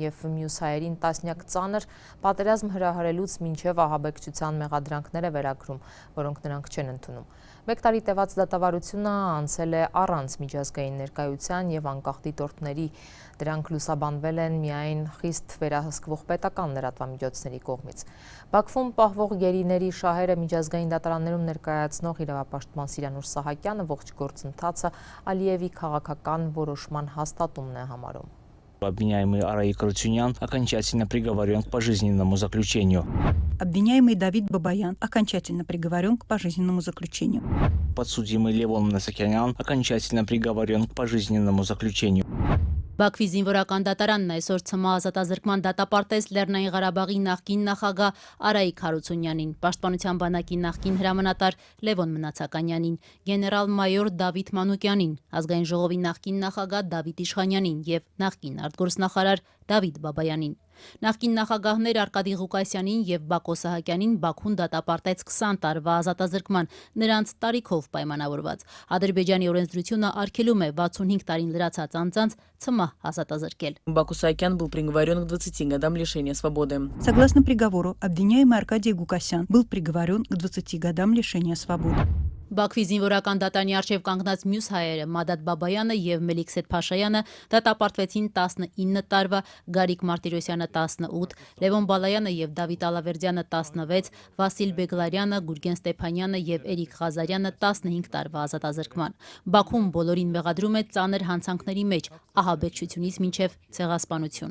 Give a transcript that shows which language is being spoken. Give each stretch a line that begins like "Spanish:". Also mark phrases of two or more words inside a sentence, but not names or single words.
Armenian: եւ մյուս հայերին տասնյակ ծանր պատերազմ հրահրելուց մինչև ահաբեկչության մեղադրանքներ է վերագրում, որոնք նրանք չեն ընդունում։ Մեկ տարի տևած դատավարությունը անցել է առանց միջազգային ներկայության եւ անկախ դիտորդների։ Դրանք լուսաբանվել են միայն խիստ վերահսկվող պետական լրատվամիջոցների կողմից։ Բաքվում պահվող գերիների շահերը միջազգային դատարաններում ներկայացնող իրավապաշտպան Սիրանուր Սահակյանը ողջ գործընթացը Ալիևի քաղաքական որոշման հաստատումն է համարում։
Russian: Обвиняемый Арай Крутюнян окончательно приговорен к пожизненному заключению. Обвиняемый Давид Бабаян окончательно приговорен к пожизненному заключению. Подсудимый Левон Мнацакянян окончательно приговорен к пожизненному заключению.
Armenian: Բաքվի զինվորական դատարանն այսօր ցմահ ազատազրկման դատապարտեց Լեռնային Ղարաբաղի նախկին նախագահ Արայիկ Հարությունյանին, Պաշտպանության բանակի նախկին հրամանատար Լևոն Մնացականյանին, գեներալ-մայոր Դավիթ Մանուկյանին, ազգային ժողովի նախկին նախագահ Դավիթ Իշխանյանին եւ նախկին արտգործնախարար Դավիթ Բաբայանին։ Նախկին նախագահներ Արկադի Ղուկասյանին եւ Բակո Սահակյանին Բաքուն դատապարտեց 20 տարվա ազատազրկման, նրանց տարիքով պայմանավորված։ Ադրբեջանի օրենսդրությունը արգելում է 65 տարին լրացած անձանց ցմահ ազատազրկել։
Russian: Баку Саакян был приговорен к 20 годам лишения свободы. Согласно приговору, обвиняемый Аркадий Гукасян был приговорен к 20 годам лишения свободы.
Armenian: Բաքվի զինվորական դատարանի առջև կանգնած մյուս հայերը Մադադ Բաբայանը եւ Մելիքսեթ Փաշայանը դատապարտվեցին 19 տարվա, Գարիկ Մարտիրոսյանը 18, Լևոն Բալայանը եւ Դավիթ Ալավերդյանը 16, Վասիլ Բեգլարյանը, Գուրգեն Ստեփանյանը եւ Էրիկ Ղազարյանը 15 տարվա ազատազրկման։ Բաքուն բոլորին մեղադրում է ծանր հանցանքների մեջ, ահաբեկչությունից մինչև ցեղասպանություն։